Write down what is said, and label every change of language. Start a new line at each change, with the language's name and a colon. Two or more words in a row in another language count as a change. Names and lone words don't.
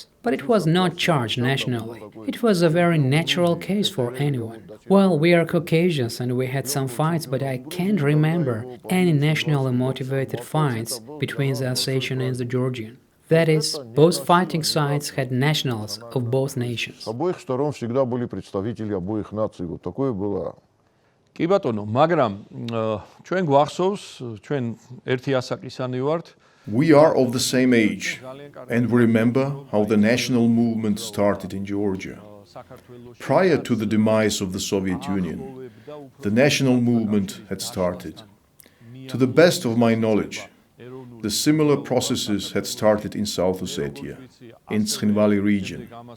English: But it was not charged nationally. It was a very natural case for anyone. Well, we are Caucasians and we had some fights, but I can't remember any nationally motivated fights between the Ossetian and the Georgian. That is, both fighting sides had nationals of both nations.
Russian: С обоих сторон всегда были представители обоих наций. Вот такое было.
Georgian: კი ბატონო, მაგრამ ჩვენ გვახსოვს, ჩვენ ერთი ასაკისანი ვართ.
English: We are of the same age, and we remember how the national movement started in Georgia. Prior to the demise of the Soviet Union, the national movement had started. To the best of my knowledge, the similar processes had started in South Ossetia, in Tskhinvali region.